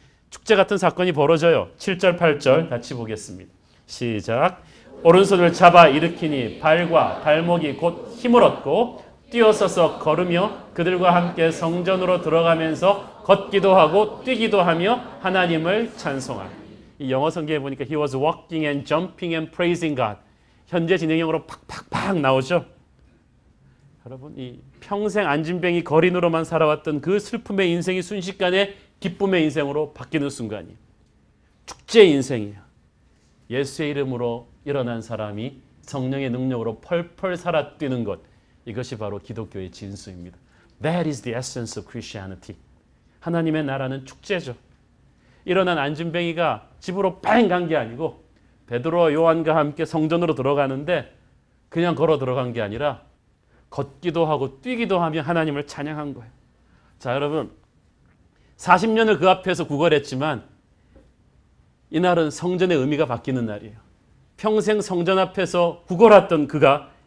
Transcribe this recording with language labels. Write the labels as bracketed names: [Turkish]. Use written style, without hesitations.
[Korean] 축제 같은 사건이 벌어져요. 7절 8절 같이 보겠습니다. 시작. 오른손을 잡아 일으키니 발과 발목이 곧 힘을 얻고 뛰어서서 걸으며 그들과 함께 성전으로 들어가면서 걷기도 하고 뛰기도 하며 하나님을 찬송하라. 이 영어 성경에 보니까 [English] He was walking and jumping and praising God. [Korean] 현재 진행형으로 팍팍팍 나오죠. 여러분 이 평생 안진뱅이 거린으로만 살아왔던 그 슬픔의 인생이 순식간에 기쁨의 인생으로 바뀌는 순간이에요. 축제의 인생이에요. 예수의 이름으로 일어난 사람이 성령의 능력으로 펄펄 살아 뛰는 것. 이것이 바로 기독교의 진수입니다. [English] That is the essence of Christianity. [Korean] 하나님의 나라는 축제죠. 일어난 안진뱅이가 집으로 뺑 간 게 아니고 베드로와 요한과 함께 성전으로 들어가는데 그냥 걸어 들어간 게 아니라 걷기도 하고 뛰기도 하며 하나님을 찬양한 거예요. 자, 여러분 40년을 그 앞에서 구걸했지만 이날은 성전의 의미가 바뀌는 날이에요. 평생 성전 앞에서 구걸했던 그가